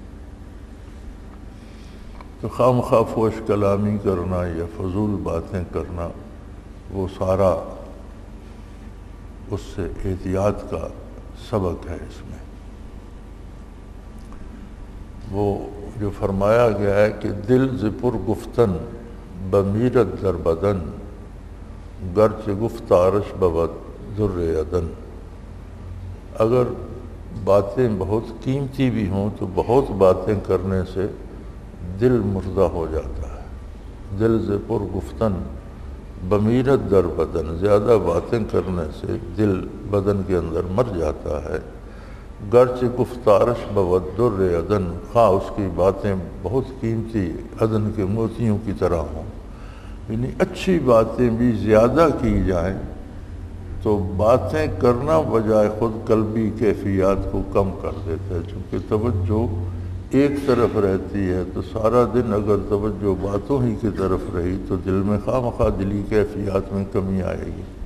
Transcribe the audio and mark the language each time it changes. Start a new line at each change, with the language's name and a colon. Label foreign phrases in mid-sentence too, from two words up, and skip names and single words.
Urdu: تو خام خواہ فوش کلامی کرنا یا فضول باتیں کرنا وہ سارا اس سے احتیاط کا سبق ہے۔ اس میں وہ جو فرمایا گیا ہے کہ
Persian: دل ز پر گفتن بمیرت در بدن گرچہ گفتارش بود در عدن،
Urdu: اگر باتیں بہت قیمتی بھی ہوں تو بہت باتیں کرنے سے دل مردہ ہو جاتا ہے۔
Persian: دل ز پر گفتن بمیرت در بدن،
Urdu: زیادہ باتیں کرنے سے دل بدن کے اندر مر جاتا ہے۔
Persian: گرچہ گفتارش بود در عدن،
Urdu: خواہ اس کی باتیں بہت قیمتی عدن کے موتیوں کی طرح ہوں، یعنی اچھی باتیں بھی زیادہ کی جائیں تو باتیں کرنا بجائے خود قلبی کیفیات کو کم کر دیتا ہے، چونکہ توجہ ایک طرف رہتی ہے تو سارا دن اگر توجہ باتوں ہی کی طرف رہی تو دل میں خواہ مخواہ دلی کیفیات میں کمی آئے گی۔